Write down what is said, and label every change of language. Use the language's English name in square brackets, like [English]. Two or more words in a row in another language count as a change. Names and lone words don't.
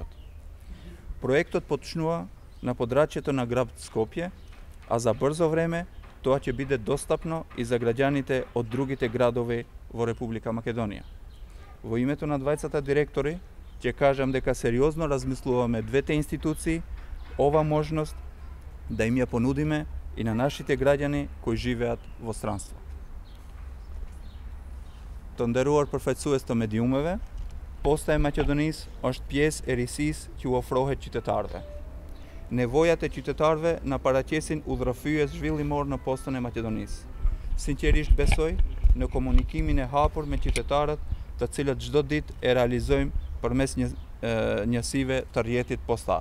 [Macedonian] Проектот почнува на подрачјето на град Скопје, а за брзо време тоа ќе биде достапно и за граѓаните од другите градови во Република Македонија. Во името на двајцата директори ќе кажам дека сериозно размислуваме двете институции ова можност да им ја понудиме и на нашите граѓани кои живеат во странство. [Albanian] Të nderuar përfaqësues të mediumeve, Posta e Maqedonisë është pjesë e risisë që u ofrohet qytetarëve. Nevojat e qytetarëve na paraqesin udhërrëfyes zhvillimor në Postën e Maqedonisë. Sinqerisht besoj në komunikimin e hapur me qytetarët, të cilët çdo ditë e realizojmë përmes njësive të rrjetit postar.